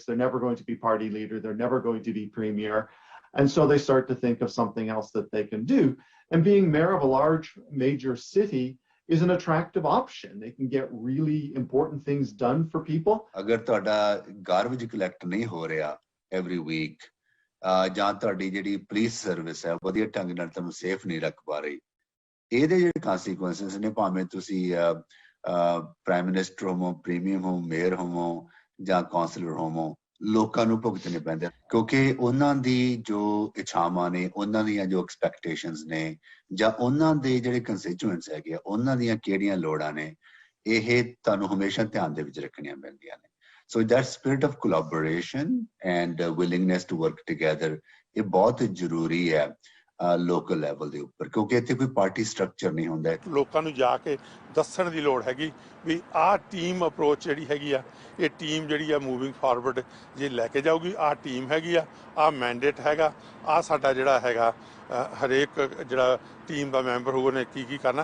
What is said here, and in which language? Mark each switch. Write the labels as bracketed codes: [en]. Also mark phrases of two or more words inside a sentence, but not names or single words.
[en] They're never going to be party leader. They're never going to be premier. And so they start to think of something else that they can do. And being mayor of a large major city is an attractive option. They can get really important things done for people. [pa] Agar ਤੁਹਾਡਾ [en] garbage collect [pa] ਨਹੀਂ ਹੋ ਰਿਹਾ [en] every week, [pa] ਜਾਂ ਤੁਹਾਡੀ ਜਿਹੜੀ ਪੁਲਿਸ ਸਰਵਿਸ ਹੈ ਵਧੀਆ ਢੰਗ ਨਾਲ ਤੁਹਾਨੂੰ ਸੇਫ ਨਹੀਂ ਰੱਖ ਪਾ ਰਹੀ, ਇਹਦੇ ਜਿਹੜੇ consequences ਨੇ, ਭਾਵੇਂ ਤੁਸੀਂ [en] prime minister [pa] ਹੋਵੋ, ਪ੍ਰੀਮੀਅਮ ਹੋ, ਮੇਅਰ ਹੋਵੋ ਜਾਂ ਕਾਉਂਸਲਰ ਹੋਵੋ, ਲੋਕਾਂ ਨੂੰ ਭੁਗਤਣੇ ਪੈਂਦੇ ਕਿਉਂਕਿ ਉਹਨਾਂ ਦੀ ਜੋ ਇੱਛਾਵਾਂ ਨੇ, ਉਹਨਾਂ ਦੀਆਂ ਜੋ ਐਕਸਪੈਕਟੇਸ਼ਨਸ ਨੇ ਜਾਂ ਉਹਨਾਂ ਦੇ ਜਿਹੜੇ ਕੰਸਟੀਚੂਐਂਟਸ ਹੈਗੇ ਆ ਉਹਨਾਂ ਦੀਆਂ ਕਿਹੜੀਆਂ ਲੋੜਾਂ ਨੇ, ਇਹ ਤੁਹਾਨੂੰ ਹਮੇਸ਼ਾ ਧਿਆਨ ਦੇ ਵਿੱਚ ਰੱਖਣੀਆਂ ਪੈਂਦੀਆਂ ਨੇ। [en] So that spirit of collaboration and willingness to work together [pa] ਇਹ ਬਹੁਤ ਜ਼ਰੂਰੀ ਹੈ ਲੋਕਲ ਲੈਵਲ ਦੇ ਉੱਪਰ, ਕਿਉਂਕਿ ਇੱਥੇ ਕੋਈ ਪਾਰਟੀ ਸਟਰਕਚਰ ਨਹੀਂ ਹੁੰਦਾ। ਲੋਕਾਂ ਨੂੰ ਜਾ ਕੇ ਦੱਸਣ ਦੀ ਲੋੜ ਹੈਗੀ ਵੀ ਆਹ [en] team approach [pa] ਜਿਹੜੀ ਹੈਗੀ ਆ, ਇਹ ਟੀਮ ਜਿਹੜੀ ਆ [en] moving forward [pa] ਜੇ ਲੈ ਕੇ ਜਾਊਗੀ, ਆਹ ਟੀਮ ਹੈਗੀ ਆ, ਆਹ ਮੈਂਡੇਟ ਹੈਗਾ, ਆਹ ਸਾਡਾ ਜਿਹੜਾ ਹੈਗਾ ਹਰੇਕ ਜਿਹੜਾ ਟੀਮ ਦਾ ਮੈਂਬਰ ਹੋਊ ਉਹਨੇ ਕੀ ਕਰਨਾ।